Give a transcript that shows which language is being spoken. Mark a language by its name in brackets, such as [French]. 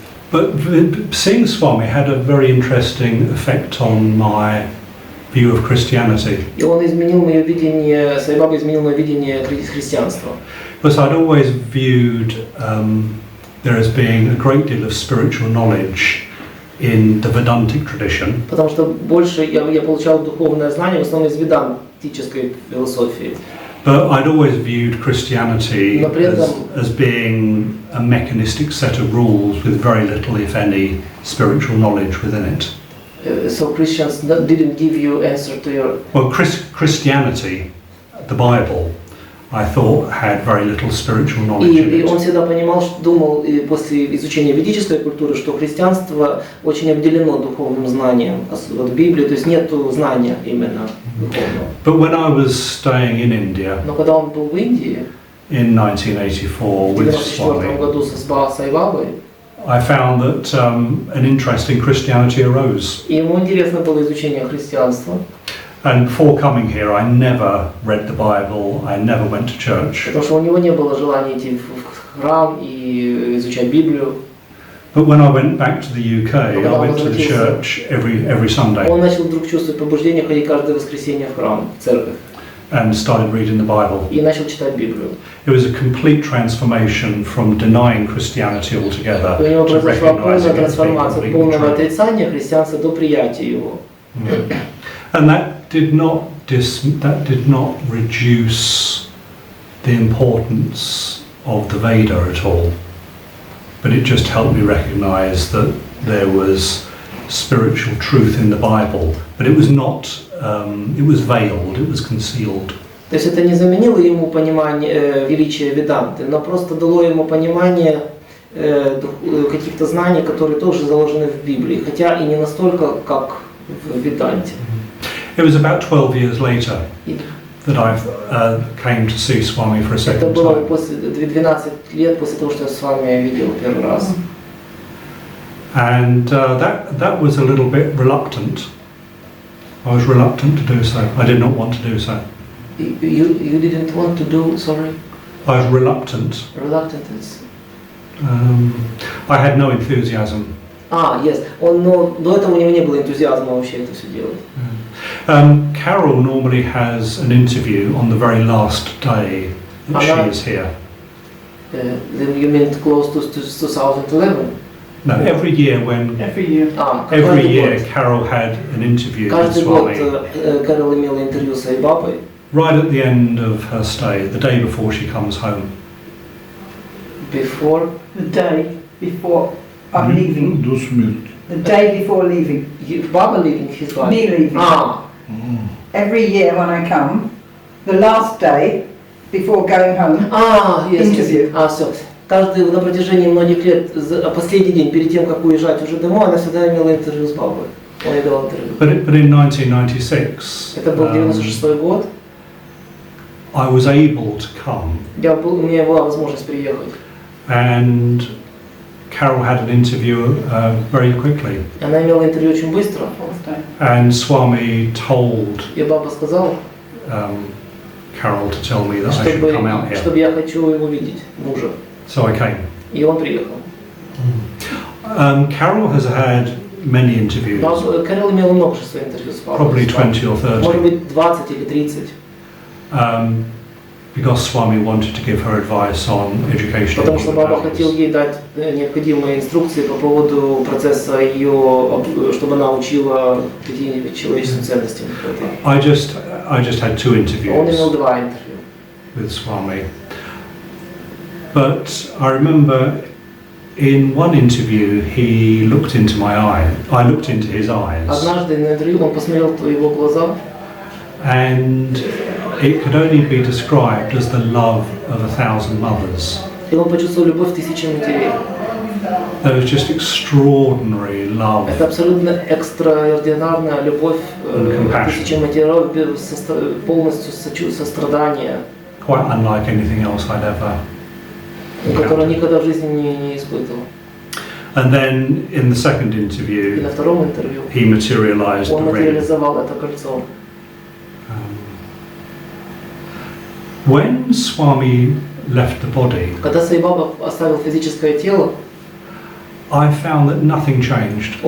[English] But seeing Swami had a very interesting effect on my view of Christianity. [Russian] И он изменил мое видение, Саи Баба изменил мое видение христианства. [English] Because I'd always viewed there as being a great deal of spiritual knowledge in the Vedantic tradition. [Russian] Потому что больше я получал духовное знание в основном из ведантической философии. [English] But I'd always viewed Christianity as being a mechanistic set of rules with very little, if any, spiritual knowledge within it. So Christians didn't give you answer to your... Well, Christianity, the Bible, I thought had very little spiritual knowledge in it. [Russian] И он всегда понимал, думал после изучения ведической культуры, что христианство очень обделено духовным знанием от Библии, то есть нету знания именно духовного. [English] But when I was staying in India, [Russian] но когда он был в Индии, [English] in 1984 with Swami, [Russian] году с Саи Бабой, [English] I found that an interest in Christianity arose. [Russian] И ему интересно было изучение христианства. [English] And before coming here, I never read the Bible. I never went to church. [Russian] Потому что у него не было желания идти в храм и изучать Библию. [English] But when I went back to the UK, I went to the church every Sunday. [Russian] Он начал вдруг чувствовать побуждение ходить каждое воскресенье в храм, в церковь. [English] And started reading the Bible. [Russian] И начал читать Библию. [English] It was a complete transformation from denying Christianity altogether to recognizing it as being [Russian] полная трансформация, полного отрицания христианства до приятия его. [English] And that did not reduce the importance of the Veda at all, but it just helped me recognize that there was spiritual truth in the Bible, but it was not, it was veiled, it was concealed. [Russian] То есть это не заменило ему понимание величия Веданты, но просто дало ему понимание каких-то знаний, которые тоже заложены в Библии, хотя и не настолько, как в Веданте. [English] It was about 12 years later that I came to see Swami for a second time. [Russian] Это было после 12 лет после того, что я с вами видел первый раз. [English] And that was a little bit reluctant. I was reluctant to do so. I did not want to do so. You didn't want to do, sorry? I was reluctant. Reluctant is... I had no enthusiasm. Yes. [Russian] Но до этого у него не было энтузиазма вообще это все делать. [English] Carol normally has an interview on the very last day that she is here. Then you mean close to 2011? No, every year when... Every year. Every year Carol had an interview with Swami. [Russian] Каждый год Carol имела интервью с Саи Бабой. [English] Right at the end of her stay, the day before she comes home. Before? The day before I'm leaving. [Russian] До смерти. [English] The day before leaving. Baba leaving, his wife? Me leaving. Every year when I come, the last day before going home, yes, interview. [Russian] Все. Каждый на протяжении многих лет, последний день перед тем, как уезжать уже домой, она всегда имела интервью с Бабой. Он ей дал интервью. [English] But in 1996, [Russian] Это был 96-й год. [English] I was able to come. [Russian] У меня была возможность приехать. [English] And Carol had an interview very quickly. [Russian] Она имела интервью очень быстро. [English] And Swami told [Russian] И Баба сказал, [English] Carol to tell me that I should come out here. [Russian] Чтобы я хочу его видеть, мужа. [English] So I came. [Russian] И он приехал. [English] Carol has had many interviews. [Russian] Carol имела множество интервью с Бабой. [English] Probably 20 or 30. [Russian] Может быть 20 или 30. [English] because Swami wanted to give her advice on education. [Russian] Потому что Баба хотел ей дать необходимые инструкции по поводу процесса ее, чтобы она учила какие человеческие ценности. [English] I just had 2 interviews. [Russian] Он имел 2 интервью [English] with Swami. But I remember in one interview he looked into my eye. I looked into his eyes. [Russian] Однажды на интервью он посмотрел в его глаза. [English] And it could only be described as the love of 1,000 mothers. [Russian] И он почувствовал любовь тысячи матерей. [English] There was just extraordinary love. [Russian] Это абсолютно экстраординарная любовь тысячи матерей, полностью сострадание, [English] Quite unlike anything else I'd ever. [Russian] которую никогда в жизни не испытывал. [English] And then in the second [Russian] И [English] interview, [Russian] на втором интервью [English] he materialized [Russian] он [English] the ring. [Russian] материализовал это кольцо. [English] When Swami left the body, [Russian] Когда Саи Баба оставил физическое тело, [English] I found that nothing changed.